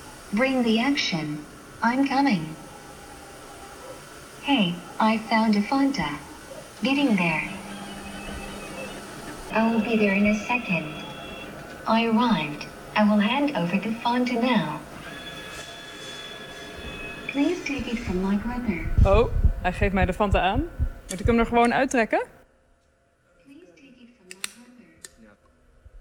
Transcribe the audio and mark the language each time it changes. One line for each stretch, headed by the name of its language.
English: Bring the action. I'm coming. Hey, I found a Fanta. Getting there. I will be there in a second. I arrived. I will hand over the Fanta now. Please take it from my brother.
Dutch: Oh, hij geeft mij de Fanta aan. Moet ik hem er gewoon uittrekken?
English: Please take it from my brother.